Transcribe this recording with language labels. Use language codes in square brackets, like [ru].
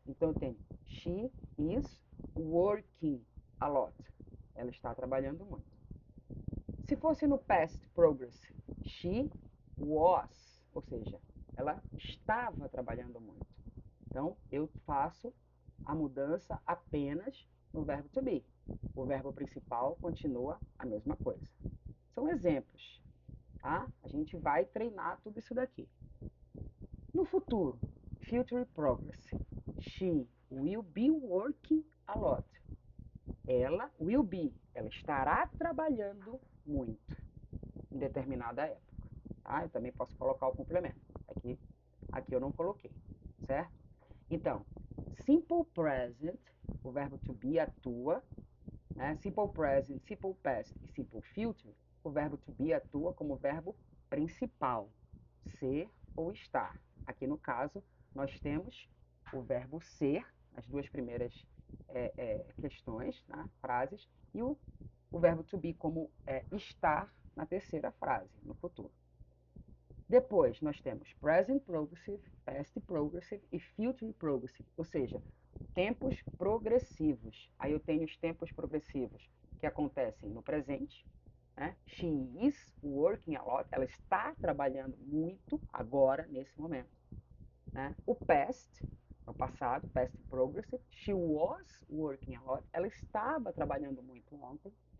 [pt] Então, eu tenho [en] she is working a lot. [pt] Ela está trabalhando muito. Se fosse no past progressive, [en] she was, [pt] ou seja, ela estava trabalhando muito. Então, eu faço a mudança apenas no verbo to be. O verbo principal continua a mesma coisa. São exemplos, tá? A gente vai treinar tudo isso daqui. No futuro, [en] future progressive, she will be working a lot. [pt] Ela [en] will be, [pt] ela estará trabalhando muito em determinada época. Tá? Eu também posso colocar o complemento. Aqui eu não coloquei, certo? Então, simple present, o verbo to be atua, né? Simple present, simple past e simple future, o verbo to be atua como verbo principal, ser ou estar. Aqui no caso, nós temos o verbo ser, as duas primeiras questões, né? Frases, e o verbo to be como estar na terceira frase, no futuro. Depois, nós temos present progressive, past progressive e future progressive, ou seja, tempos progressivos. Aí eu tenho os tempos progressivos que acontecem no presente, né? [en] She is working a lot. [pt] Ela está trabalhando muito agora, nesse momento. Né? O past, no passado, past progressive. [en] She was working a lot. [pt] Ela estava trabalhando muito ontem.